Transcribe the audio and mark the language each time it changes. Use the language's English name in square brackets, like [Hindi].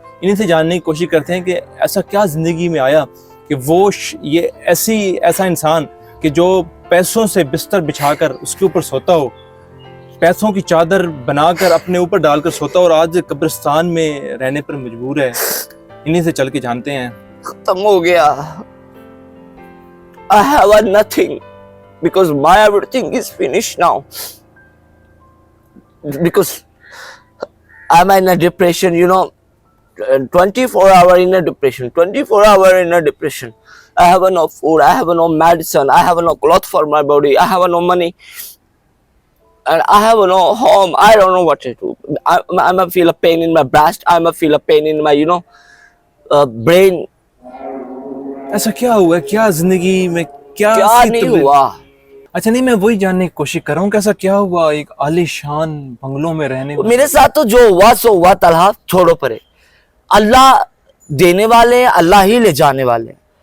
[Hindi] इन्हीं से जानने की कोशिश करते हैं कि ऐसा क्या ज़िंदगी में आया कि वो ये ऐसा इंसान कि जो पैसों से बिस्तर बिछाकर उसके ऊपर सोता हो, पैसों की चादर बनाकर अपने ऊपर डालकर सोता हो, और आज कब्रिस्तान में रहने पर मजबूर है। इन्हीं से चल के जानते हैं। खत्म हो गया। [English] I have nothing because my everything is finished now. Because I'm in a depression, 24 hour in a depression, 24 hour in a depression. I have no food, I have no medicine, I have no cloth for my body, I have no money, and I have no home. I don't know what to do. I'm feel a pain in my breast, I'm feel a pain in my, brain. [Hindi] ऐसा क्या हुआ, क्या जिंदगी में क्या नहीं हुआ? अच्छा, नहीं, मैं वही जानने की कोशिश कर रहा हूँ, कैसा क्या हुआ एक आलीशान बंगलों में रहने में? मेरे साथ तो जो हुआ सो हुआ। तलहा छोड़ो परे। अल्लाह देने वाले, अल्लाह ही ले जाने वाले।